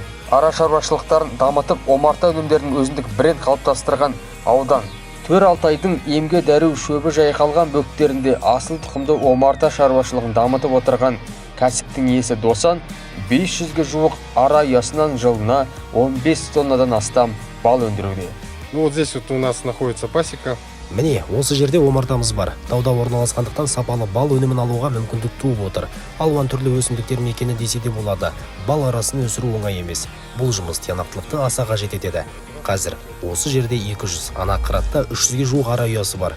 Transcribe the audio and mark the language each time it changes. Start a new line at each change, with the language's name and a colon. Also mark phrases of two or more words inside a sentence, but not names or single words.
Kazakh: Ара шаруашылықтарын дамытып, омарта өнімдерінің өзіндік бренд қалыптастырған аудан. Төр Алтайдың емге дәру шөбі жайқалған бөктерінде асыл тұқымды омарта шаруашылығын дамытып отырған кәсіптің иесі Досан 500-ге жуық ара ұясынан жылына 15 тоннадан астам бал өндіруде.
Russian: Вот здесь вот у нас находится пасека.
Kazakh: Міне, осы жерде омартамыз бар. Тауда орналасқандықтан сапалы бал өнімін алуға мүмкіндік туып отыр. Алуан түрлі өсімдіктер мекені десе де болады. Бал арасын өсіру оңай емес. Бұл жұмыс тиянақтылықты аса қажет етеді. Қазір осы жерде 200, ана қыратта 300-ге жуық ара ұясы бар.